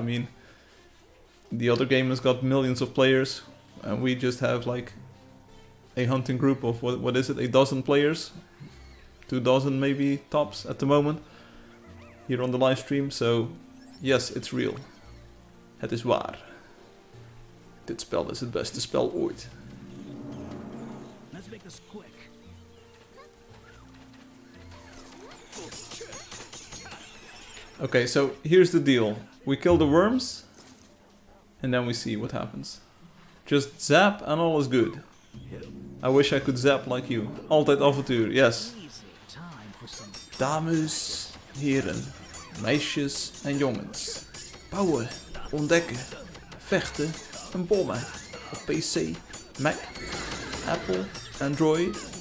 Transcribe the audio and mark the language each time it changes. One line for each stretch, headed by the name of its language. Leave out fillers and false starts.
English: I mean, the other game has got millions of players, and we just have like a hunting group of, what is it, a dozen players? 2 dozen maybe, tops at the moment, here on the live stream, so yes, it's real.
Dutch: Het is waar. Dit spel is het beste spel ooit.
English: Let's make this quick. Okay, so here's the deal. We kill the worms, and then we see what happens. Just zap and all is good. I wish I could zap like you.
Dutch: Altijd avontuur, yes.
English: Easy. Time for some
Dutch: Dames, heren, meisjes en jongens. Bouwen, ontdekken, vechten en bommen. Op PC, Mac, Apple, Android.